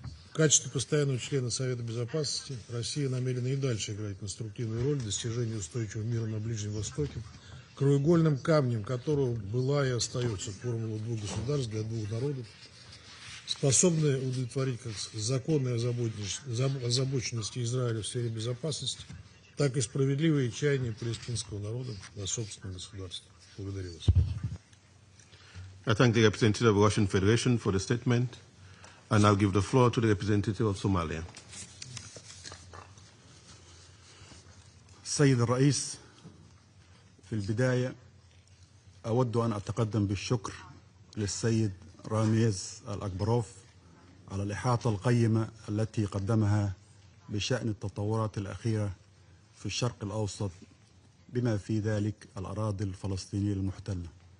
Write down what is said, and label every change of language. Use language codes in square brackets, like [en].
[ru] В качестве постоянного члена Совета Безопасности Россия намерена и дальше играть конструктивную роль в достижении устойчивого мира на Ближнем Востоке, краеугольным камнем которого была и остается формула 2 государств для 2 народов, способная удовлетворить как законные озабоченности Израиля в сфере безопасности, так и справедливые чаяния палестинского народа на собственном государстве. Благодарю вас. [en] I thank the representative of the Russian Federation for the statement, and I'll give the floor to the representative of Somalia. [ar] السيد الرئيس، في البداية أود أن أتقدم بالشكر للسيد راميز الأكبروف على الإحاطة القيمة التي قدمها بشأن التطورات الأخيرة في الشرق الأوسط بما في ذلك الأراضي الفلسطينية المحتلة.